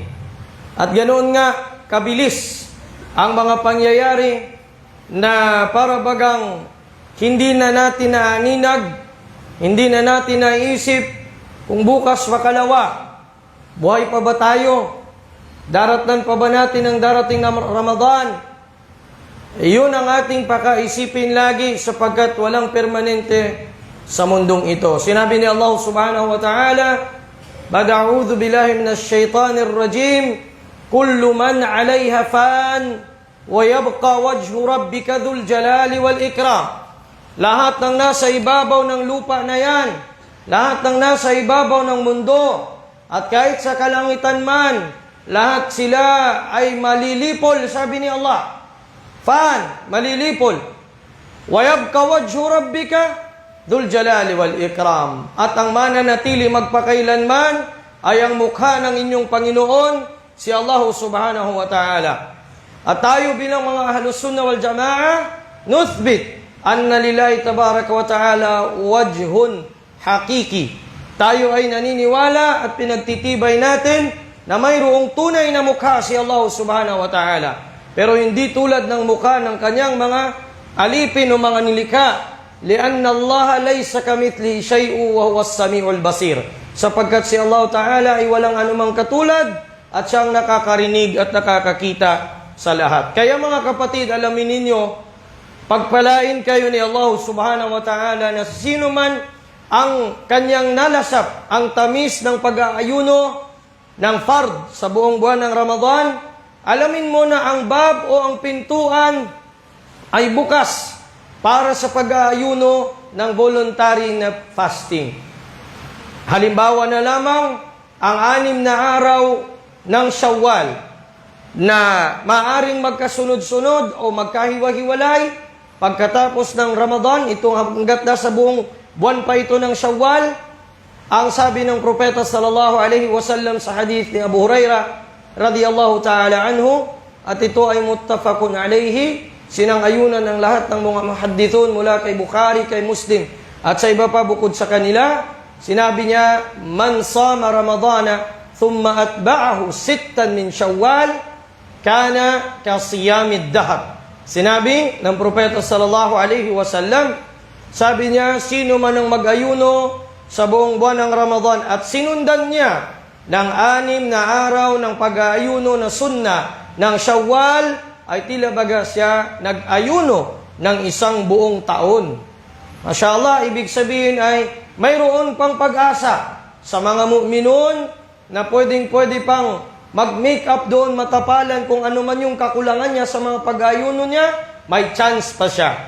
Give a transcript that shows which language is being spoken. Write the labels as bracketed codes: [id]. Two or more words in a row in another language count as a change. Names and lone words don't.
[tl] At ganoon nga kabilis ang mga pangyayari na para bagang hindi na natin naaninag, hindi na natin naisip kung bukas makalawa, buhay pa ba tayo? Daratnan pa ba natin ang darating na Ramadan? Iyon ang ating pakaisipin lagi sapagkat walang permanente sa mundong ito. Sinabi ni Allah [ar] سبحانه وتعالى أعوذ بالله من الشيطان الرجيم. كل من عليها فان ويبقى وجه ربك ذو الجلال والإكرام." [tl] Lahat ng nasa ibabaw ng lupa na yan, lahat ng nasa ibabaw ng mundo, at kahit sa kalangitan man, lahat sila ay malilipol, sabi ni Allah. Fan, malilipol. [ar] ويبقى وجه ربك ذو الجلال والإكرام. [tl] At ang mananatili magpakailanman ay ang mukha ng inyong Panginoon, si Allah [ar] سبحانه وتعالى. [tl] At tayo bilang mga [ar] أهل السنة والجماعة نثبت أن لله تبارك وتعالى وجها حقيقيا. [tl] Tayo ay naniniwala at pinagtitibay natin na mayroong tunay na mukha si Allah [ar] سبحانه وتعالى. [tl] Pero hindi tulad ng mukha ng kanyang mga alipin o mga nilikha. [ar] لأن الله ليس كمثله شيء وهو السميع البصير. [tl] Sapagkat si Allah ta'ala ay walang anumang katulad at siyang nakakarinig at nakakakita sa lahat. Kaya mga kapatid, alamin ninyo, pagpalain kayo ni Allah [ar] سبحانه وتعالى [tl] na sino man ang kanyang nalasap, ang tamis ng pag-aayuno ng fard sa buong buwan ng Ramadan, alamin mo na ang bab o ang pintuan ay bukas para sa pag-aayuno ng voluntary na fasting. Halimbawa na lamang ang 6 na araw ng Shawwal na maaring magkasunod-sunod o magkahiwa-hiwalay pagkatapos ng Ramadan, itong hanggat na sa buong buwan pa ito ng Shawwal. Ang sabi ng propeta [ar] صلى الله عليه وسلم [tl] sa hadith ni Abu Hurairah [ar] رضي الله تعالى عنه, [tl] at ito ay [ar] متفق عليه, [tl] sinang-ayunan ng lahat ng mga muhaddithun mula kay Bukhari, kay Muslim, at sa iba pa bukod sa kanila. Sinabi niya, [ar] من صام رمضان ثم أتبعه 6 من شوال كان كصيام الدهر. [tl] Sinabi ng propeta [ar] صلى الله عليه وسلم, [tl] sabi niya, sino man ang mag-ayuno sa buong buwan ng Ramadan at sinundan niya ng 6 na araw ng pag-aayuno na sunna ng Shawwal, ay tila baga siya nag-ayuno ng 1 buong taon. Mashallah, ibig sabihin ay mayroon pang pag-asa sa mga mu'minun na pwedeng-pwede pang mag- [en] make up [tl] doon, matapalan kung ano man yung kakulangan niya sa mga pag-ayuno niya, may chance pa siya.